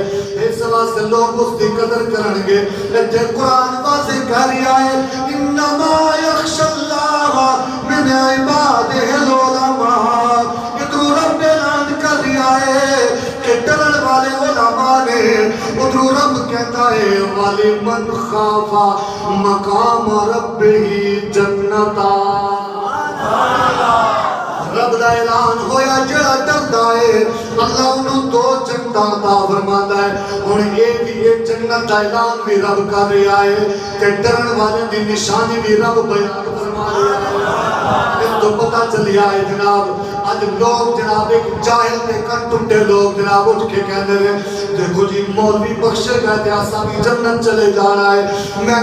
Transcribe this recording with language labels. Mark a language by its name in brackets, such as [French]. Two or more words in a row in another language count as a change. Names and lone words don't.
[Punjabi] اس واسطے لوگ اس دی قدر کرن گے. تے قرآن واضح کہہ رہا ہے [Arabic] انما یخشی اللہ من عبادہ العلماء. [Punjabi] ادھر رب اعلان کر رہا ہے کہ ڈرن والے علماء نے. [Urdu] ادھر رب کہتا ہے [Arabic] وَلِمَنْ خَافَ مَقَامَ رَبِّهِ جَنَّتَانِ. [Punjabi] رب دا اعلان ہویا جڑا ڈردا ہے اللہ انہوں دو جنتاں عطا فرماندا ہے. ہن یہ بھی ایک جنت دا اعلان بھی رب کر رہا ہے کہ ڈرن والے دی نشانی بھی رب بیان فرما رہا ہے. اس تو پتہ چلیا ہے جناب آج لوگ جناب ایک جاہل تے کن ٹوٹے لوگ جناب اٹھ کے کہندے ہیں دیکھو جی مولوی بخشے گئے تے اساں بھی جنت چلے جانا ہے.